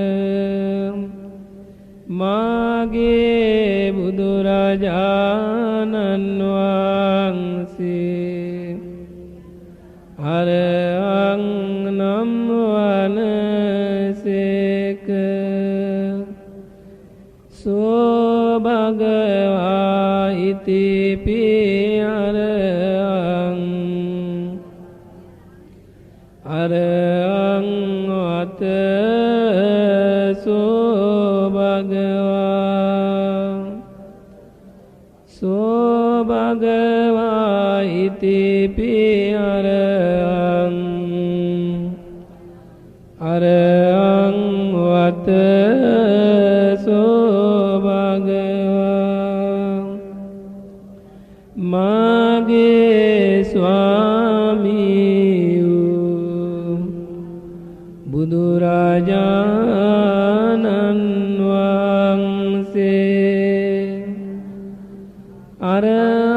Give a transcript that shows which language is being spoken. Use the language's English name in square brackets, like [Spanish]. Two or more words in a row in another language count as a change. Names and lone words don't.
[Sinhala] මාගේ බුදුරජාණන් වහන්සේ අරහං නම් වනසේක. [Pali] සෝ භගවා ඉතිපි අරහං අරහං වත සෝ භගවා ඉතිපි අරහං අරහං වත සෝ භගවා. [Sinhala] මාගේ ස්වාමියෝ බුදුරජාණන් වහන්සේ අරහං